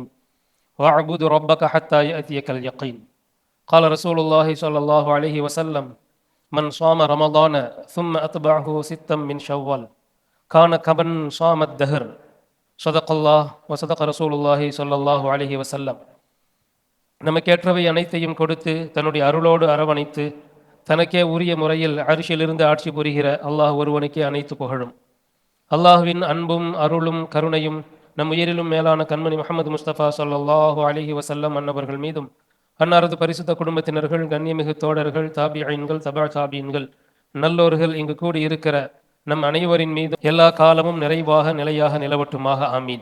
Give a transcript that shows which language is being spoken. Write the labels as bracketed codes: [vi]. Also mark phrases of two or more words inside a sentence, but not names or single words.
[ar] واعبد ربك حتى يأتيك اليقين. قال رسول الله صلى الله عليه وسلم: من صام رمضان ثم أتبعه ستا من شوال كان كمن صام الدهر. صدق الله وصدق رسول الله صلى الله عليه وسلم. [ta] நமக்கேற்றவை அனைத்தையும் கொடுத்து தன்னுடைய அருளோடு அரவணைத்து தனக்கே உரிய முறையில் அரிசியிலிருந்து ஆட்சி புரிகிற அல்லாஹ் ஒருவனுக்கே அனைத்து புகழும். அல்லாஹுவின் அன்பும் அருளும் கருணையும் நம் உயிரிலும் மேலான கண்மணி முஹம்மது முஸ்தபா [ar] صلى الله عليه وسلم [ta] அன்னவர்கள் மீதும், அன்னாரது பரிசுத்த குடும்பத்தினர்கள், கண்ணியமிகு தோழர்கள், தாபியீன்கள், தபா தாபியீன்கள், நல்லோர்கள் இங்கு கூடி இருக்கிற நம் அனைவரின் மீதும் எல்லா காலமும் நிறைவாக நிலையாக நிலவட்டுமாக, ஆமீன்.